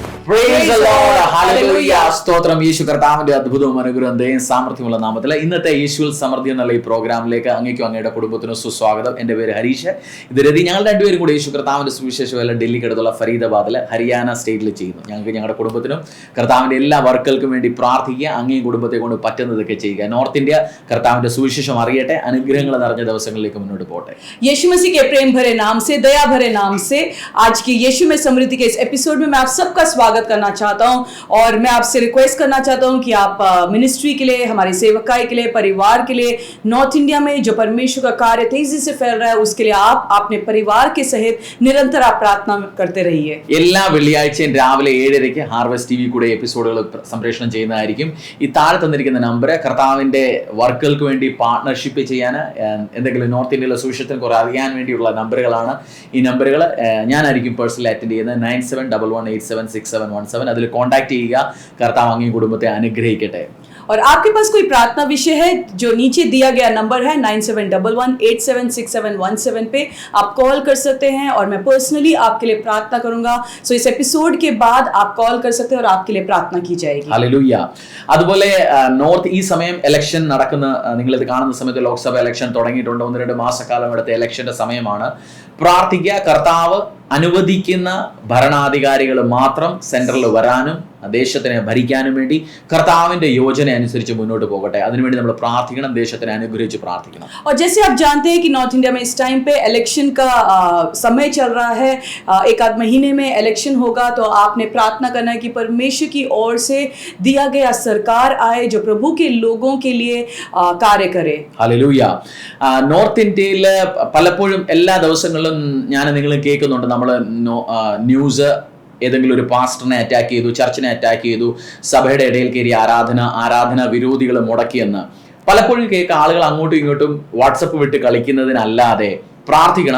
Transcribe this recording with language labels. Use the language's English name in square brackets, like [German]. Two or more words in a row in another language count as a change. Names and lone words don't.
[English] Praise the Lord. Hallelujah. [Malayalam] സ്തോത്രം യേശു കർത്താവിന്റെ അത്ഭുതവും അനുഗ്രഹവും ദയയും സാമർത്ഥ്യമുള്ള നാമത്തിൽ ഇന്നത്തെ യേശുവിൽ സമൃദ്ധി എന്നുള്ള ഈ പ്രോഗ്രാമിലേക്ക് അങ്ങേക്കും അങ്ങയുടെ കുടുംബത്തിനും സുസ്വാഗതം. എൻ്റെ പേര് ഹരീഷ്. ഇത് രതി. ഞങ്ങൾ രണ്ടുപേരും കൂടി യേശു കർത്താവിന്റെ സുവിശേഷ വേല ഡൽഹിക്ക് അടുത്തുള്ള ഫരീദാബാദിൽ ഹരിയാന സ്റ്റേറ്റിൽ ചെയ്യുന്നു. ഞങ്ങൾക്ക് ഞങ്ങളുടെ കുടുംബത്തിനും കർത്താവിന്റെ എല്ലാ വർക്കുകൾക്കും വേണ്ടി പ്രാർത്ഥിക്കുക. അങ്ങേയും കുടുംബത്തെ കൊണ്ട് പറ്റുന്നതൊക്കെ ചെയ്യുക. നോർത്ത് ഇന്ത്യ കർത്താവിന്റെ സുവിശേഷം അറിയട്ടെ. അനുഗ്രഹങ്ങൾ നിറഞ്ഞ ദിവസങ്ങളിലേക്ക് മുന്നോട്ട് പോട്ടെ. [Hindi] यीशु मसीह के प्रेम भरे नाम से, दया भरे नाम से आज की यीशु में समृद्धि के इस एपिसोड में मैं आप सबका स्वागत करना चाहता हूं और मैं आपसे रिक्वेस्ट करना चाहता हूं कि आप मिनिस्ट्री के लिए, हमारी सेवकाई के लिए, परिवार के लिए, नॉर्थ इंडिया में जो परमेश्वर का कार्य तेजी से फैल रहा है उसके लिए आप अपने परिवार के सहित निरंतर आप प्रार्थना करते रहिए. [Malayalam] എല്ലാ വെള്ളിയാഴ്ചയും രാവിലെ 7:30 ഹാർവസ്റ്റ് ടി വി കൂടെ എപ്പിസോഡുകൾ സംപ്രേഷണം ചെയ്യുന്നതായിരിക്കും. ഈ താഴെ തന്നിരിക്കുന്ന നമ്പർ കർത്താവിന്റെ വർക്കുകൾക്ക് വേണ്ടി പാർട്ണർഷിപ്പ് ചെയ്യാൻ, എന്തെങ്കിലും നോർത്ത് ഇന്ത്യയിലെ സുവിശേഷത്തിന് കുറെ അറിയാൻ വേണ്ടിയുള്ള നമ്പറുകളാണ്. ഈ നമ്പറുകൾ ഞാനായിരിക്കും [English] personally attend [Malayalam] ചെയ്യുന്നത്. 9711876717 അതിൽ കോൺടാക്ട് ചെയ്യുക. കർത്താവ് അങ്ങേ കുടുംബത്തെ അനുഗ്രഹിക്കട്ടെ. [Hindi] और आपके पास कोई प्रार्थना विषय है जो नीचे दिया गया नंबर है 9711876717 पे आप कॉल कर सकते हैं और मैं पर्सनली आपके लिए प्रार्थना करूंगा. सो इस एपिसोड के बाद आप कॉल कर सकते हैं और आपके लिए प्रार्थना की जाएगी. [Malayalam] ഹല്ലേലൂയ. അതുപോലെ നോർത്ത് ഈ സമയം ഇലക്ഷൻ നടക്കുന്ന, നിങ്ങളിത് കാണുന്ന സമയത്ത് ലോക്സഭ ഇലക്ഷൻ തുടങ്ങിയിട്ടുണ്ട്. 1-2 മാസക്കാലം എടുത്ത ഇലക്ഷന്റെ സമയമാണ്. പ്രാർത്ഥിക്കുക. കർത്താവ് അനുവദിക്കുന്ന ഭരണാധികാരികൾ മാത്രം സെൻട്രലിൽ വരാനും ദേശത്തിനെ ഭരിക്കാനും വേണ്ടി കർത്താവിന്റെ യോജന അനുസരിച്ച് മുന്നോട്ട് പോകട്ടെ. അതിനുവേണ്ടി നമ്മൾ പ്രാർത്ഥിക്കണം. ദേശത്തിനെ അനുഗ്രഹിച്ച് പ്രാർത്ഥിക്കണം. [Hindi] और जैसे आप जानते हैं कि नॉर्थ इंडिया में इस टाइम पे इलेक्शन का समय चल रहा है, एक आध महीने में इलेक्शन होगा, तो आपने प्रार्थना करना है कि परमेश्वर की ओर से दिया गया सरकार आए जो प्रभु के लोगों के लिए कार्य करे. [Malayalam] ഹല്ലേലൂയ. നോർത്ത് ഇന്ത്യയിൽ പലപ്പോഴും എല്ലാ ദിവസങ്ങളിലും ഞാൻ നിങ്ങൾ കേൾക്കുന്നുണ്ട്, നമ്മൾ ന്യൂസ് ഏതെങ്കിലും ഒരു പാസ്റ്ററിനെ അറ്റാക്ക് ചെയ്തു, ചർച്ചിനെ അറ്റാക്ക് ചെയ്തു, സഭയുടെ ഇടയിൽ കയറി ആരാധന വിരോധികൾ മുടക്കിയെന്ന് പലപ്പോഴും കേൾക്കുക. ആളുകൾ അങ്ങോട്ടും ഇങ്ങോട്ടും വാട്സപ്പ് വിട്ട് കളിക്കുന്നതിനല്ലാതെ പ്രാർത്ഥിക്കണം.